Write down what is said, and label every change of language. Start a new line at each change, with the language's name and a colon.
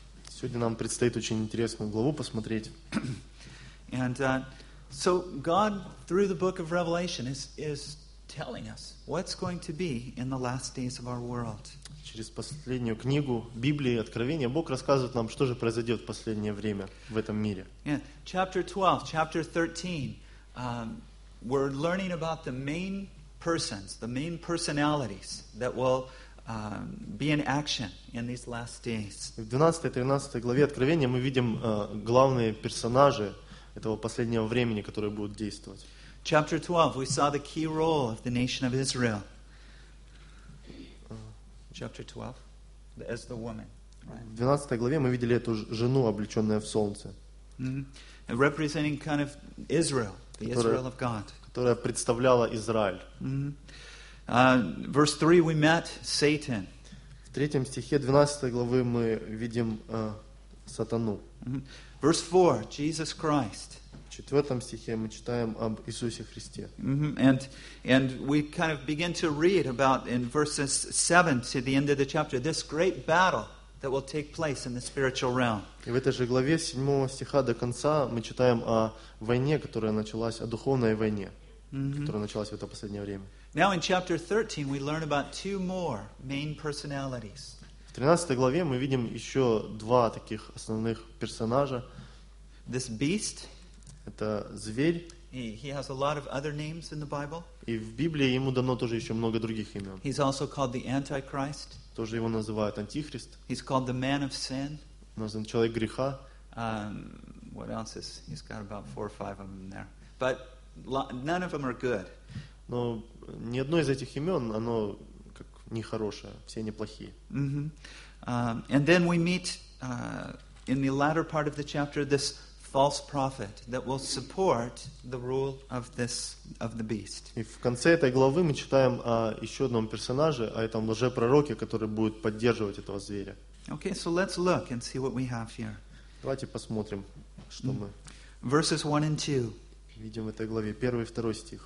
Russian: Сегодня нам предстоит очень интересную главу посмотреть.
English: And so God, through the book of Revelation, is telling us what's going to be in the last days of our world.
Russian: Через последнюю книгу Библии Откровения Бог рассказывает нам, что же произойдет в последнее время в этом мире.
English: Yeah, chapter 12, chapter 13, we're learning about the main persons, the main personalities that will be in action in these last days.
Russian: В 12-13 главе Откровения мы видим главные персонажи этого последнего времени, которые будут действовать.
English: Chapter 12, we saw the key role of the nation of Israel. Chapter 12, as the woman.
Russian: В 12 главе мы видели эту жену, облеченную в солнце.
English: Representing kind of Israel, the Israel of God.
Russian: Которая представляла Израиль.
English: Verse 3, we met Satan.
Russian: В 3 стихе 12 главы мы видим сатану.
English: Verse 4, Jesus Christ.
Russian: В 4 стихе мы читаем об Иисусе Христе.
English: And we kind of begin to read about in verses 7 to the end of the chapter this great battle that will take place in the spiritual realm.
Russian: И в этой же главе 7 стиха до конца мы читаем о войне, которая началась, о духовной войне, которая началась в это последнее время.
English: Now in chapter 13 we learn about two more main personalities.
Russian: В 13 главе мы видим еще два таких основных персонажа.
English: This beast.
Russian: Это зверь.
English: He has a lot of other names in the Bible.
Russian: И в Библии ему дано тоже еще много других имен.
English: He's also called the Antichrist.
Russian: Тоже его называют Антихрист.
English: He's called the man of sin.
Russian: Назван человек греха.
English: What else is? He's got about four or five of them there. But none of them are good.
Russian: Но ни одно из этих имен, оно как нехорошее, все неплохие.
English: And then we meet in the latter part of the chapter this false prophet that will support the rule of this of the beast.
Russian: И в конце этой главы мы читаем о еще одном персонаже, о этом лжепророке, который будет поддерживать этого зверя.
English: Okay, so let's look and see what we have here.
Russian: Давайте посмотрим, что мы.
English: Verses 1 and 2.
Russian: Видим в этой главе первый и второй стих.